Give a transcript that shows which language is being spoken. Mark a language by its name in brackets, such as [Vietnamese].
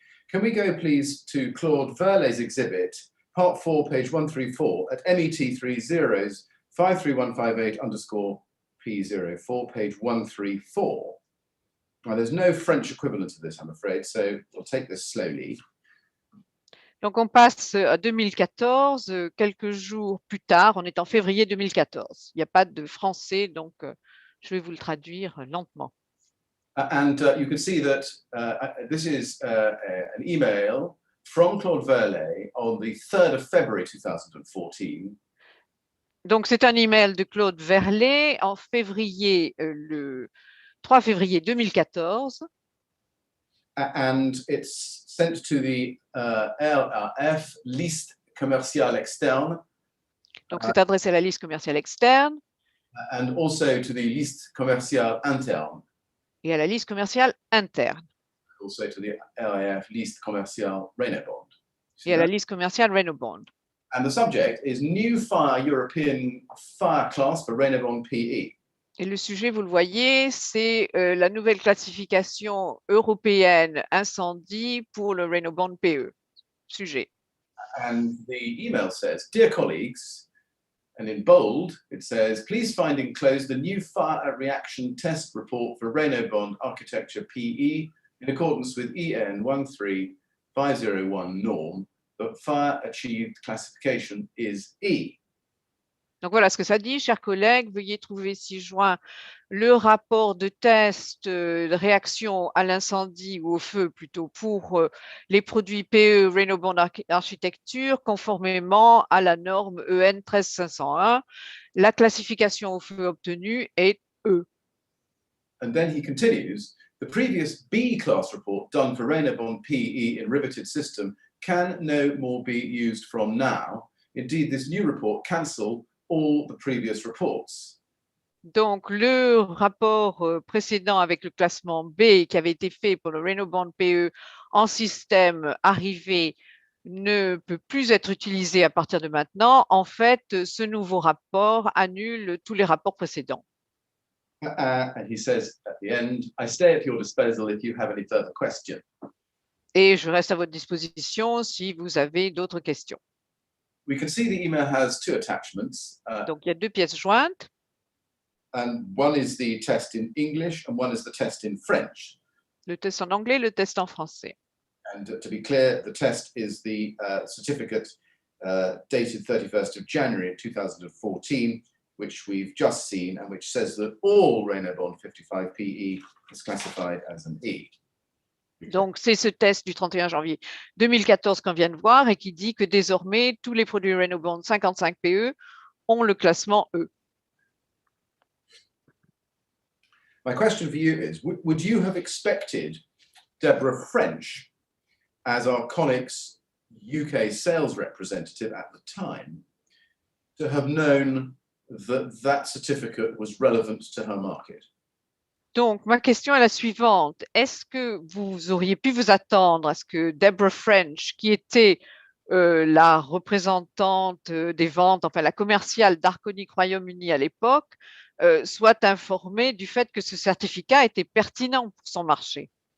[English] Can we go please to Claude Verlet's exhibit, part 4, page 134 at MET30 53158_P04, page 134. Now, there's no French equivalent to this, I'm afraid, so we'll take this slowly. [French] Donc, on passe à 2014, quelques jours plus tard, on est en février 2014. Il n'y a pas de français, donc je vais vous le traduire lentement. [English] And you can see that this is an email from Claude Verlet on the 3rd of February 2014. [French] Donc, c'est un email de Claude Verlet en février, le 3 février 2014. [English] And it's sent to the LRF, [French] liste commerciale externe. Donc, c'est adressé à la liste commerciale externe. [English] And also to the [French] liste commerciale interne. Et à la liste commerciale interne. [English] Also to the LAF, [French] liste commerciale Renobond. Et à la liste commerciale Renobond. [English] And the subject is New Fire European Fire Class for Renobond PE. [French] Et le sujet, vous le voyez, c'est la nouvelle classification européenne incendie pour le Renobond PE. Sujet. [English] And the email says, Dear colleagues, and in bold, it says, please find enclosed the new fire reaction test report for Renobond architecture PE in accordance with EN 13501 norm, but fire achieved classification is E. [French] Donc voilà ce que ça dit, chers collègues. Veuillez trouver ci-joint le rapport de test de réaction à l'incendie ou au feu plutôt pour les produits PE Renault Architecture conformément à la norme EN 13501. La classification au feu obtenue est E. [English] And then he continues, the previous B class report done for Renault PE in riveted system can no more be used from now. Indeed, this new report cancel all the previous reports. [French] Donc, le rapport précédent avec le classement B qui avait été fait pour le Renault Band PE en système arrivé ne peut plus être utilisé à partir de maintenant. En fait, ce nouveau rapport annule tous les rapports précédents. [English] And he says at the end, I stay at your disposal if you have any further questions. [French] Et je reste à votre disposition si vous avez d'autres questions. [English] We can see the email has two attachments. [French] Donc, il y a deux pièces jointes. [English] And one is the test in English and one is the test in French. [French] Le test en anglais, le test en français. [English] And to be clear, the test is the certificate dated 31st of January 2014, which we've just seen and which says that all Renault Bond 55 PE is classified as an E. [French] Donc, c'est ce test du 31 janvier 2014 qu'on vient de voir et qui dit que désormais, tous les produits Renault Bond 55 PE ont le classement E. [English] My question for you is, would you have expected Deborah French as Arconic's UK sales representative at the time to have known that that certificate was relevant to her market? [French] Donc, ma question est la suivante. Est-ce que vous auriez pu vous attendre à ce que Deborah French, qui était la représentante des ventes, enfin la commerciale d'Arconic Royaume-Uni à l'époque, soit informée du fait que ce certificat était pertinent pour son marché?